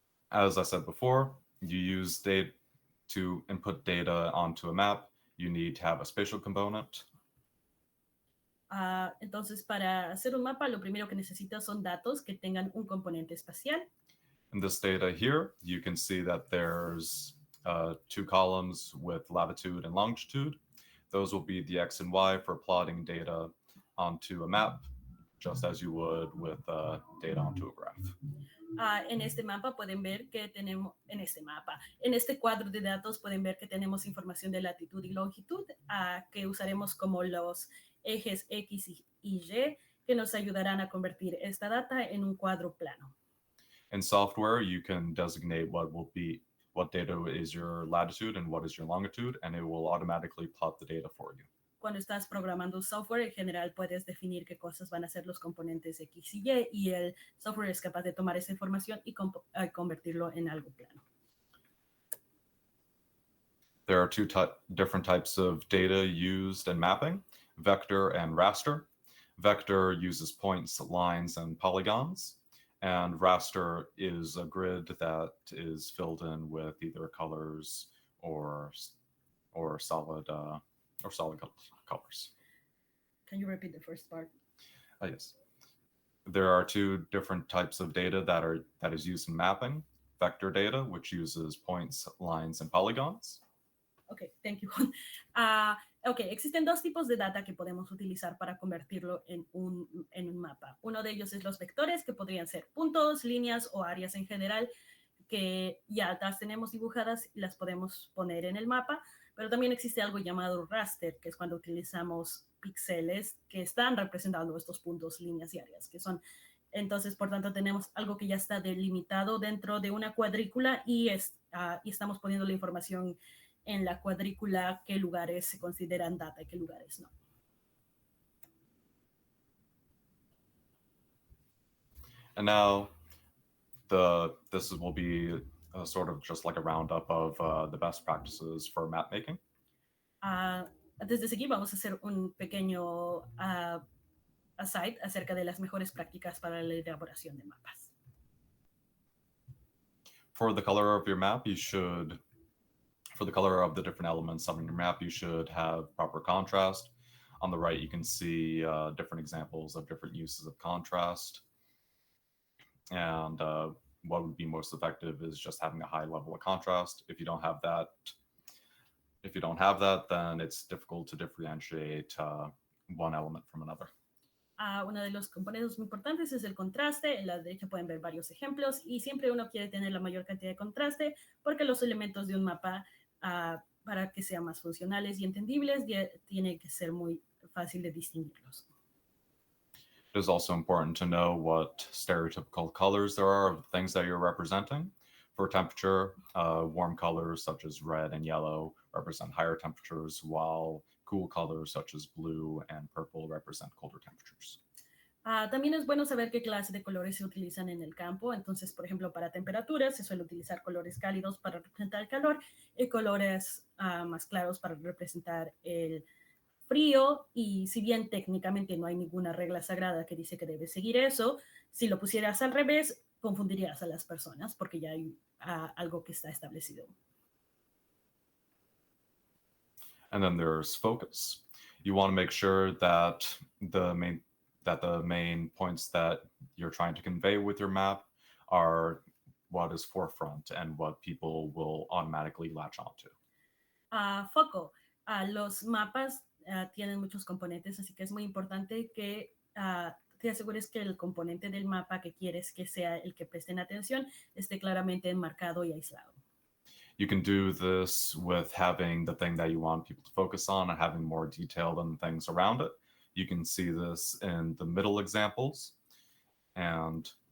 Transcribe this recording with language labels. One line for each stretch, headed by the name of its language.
English: As I said before, you use data to input data onto a map. You need to have a spatial component.
Spanish: Entonces, para hacer un mapa, lo primero que necesitas son datos que tengan un componente espacial.
English: In this data here, you can see that there's 2 columns with latitude and longitude. Those will be the X and Y for plotting data onto a map, just as you would with data onto a graph.
Spanish: En este mapa pueden ver que tenemos, en este cuadro de datos pueden ver que tenemos información de latitud y longitud que usaremos como los ejes X y Y que nos ayudarán a convertir esta data en un cuadro plano.
English: In software, you can designate what data is your latitude and what is your longitude, and it will automatically plot the data for you.
Spanish: Cuando estás programando software, en general puedes definir qué cosas van a ser los componentes X y Y el software es capaz de tomar esa información y convertirlo en algo plano.
English: There are 2 different types of data used in mapping, vector and raster. Vector uses points, lines, and polygons, and raster is a grid that is filled in with either colors or solid colors. Can you repeat the first part? Yes. There are 2 different types of data that is used in mapping. Vector data, which uses points, lines, and polygons. Okay, thank you.
Spanish: Existen 2 tipos de data que podemos utilizar para convertirlo en un mapa. Uno de ellos es los vectores, que podrían ser puntos, líneas o áreas en general, que ya las tenemos dibujadas y las podemos poner en el mapa. Pero también existe algo llamado raster, que es cuando utilizamos píxeles que están representando estos puntos, líneas y áreas, que son, entonces, por tanto, tenemos algo que ya está delimitado dentro de una cuadrícula y estamos poniendo la información en la cuadrícula, qué lugares se consideran data y qué lugares no.
English: And now, this will be sort of just like a roundup of the best practices for map making.
Spanish: Antes de seguir, vamos a hacer un pequeño aside acerca de las mejores prácticas para la elaboración de mapas.
English: For the color of your map, for the color of the different elements on your map, you should have proper contrast. On the right, you can see different examples of different uses of contrast. And what would be most effective is just having a high level of contrast. If you don't have that, then it's difficult to differentiate one element from another.
Spanish: Uno de los componentes muy importantes es el contraste. En la derecha pueden ver varios ejemplos y siempre uno quiere tener la mayor cantidad de contraste porque los elementos de un mapa, para que sean más funcionales y entendibles, tiene que ser muy fácil de distinguirlos.
English: It is also important to know what stereotypical colors there are of the things that you're representing. For temperature, warm colors such as red and yellow represent higher temperatures, while cool colors such as blue and purple represent colder temperatures.
Spanish: También es bueno saber qué clase de colores se utilizan en el campo. Entonces, por ejemplo, para temperaturas se suele utilizar colores cálidos para representar el calor y colores más claros para representar el frío. Y si bien técnicamente no hay ninguna regla sagrada que dice que debes seguir eso, si lo pusieras al revés, confundirías a las personas porque ya hay algo que está establecido.
English: And then there's focus. You want to make sure that the main points that you're trying to convey with your map are what is forefront and what people will automatically latch onto.
Spanish: Foco. Los mapas tienen muchos componentes, así que es muy importante que te asegures que el componente del mapa que quieres que sea el que presten atención esté claramente enmarcado y aislado.
English: You can do this with having the thing that you want people to focus on and having more detail than things around it. You can see this in the middle examples. And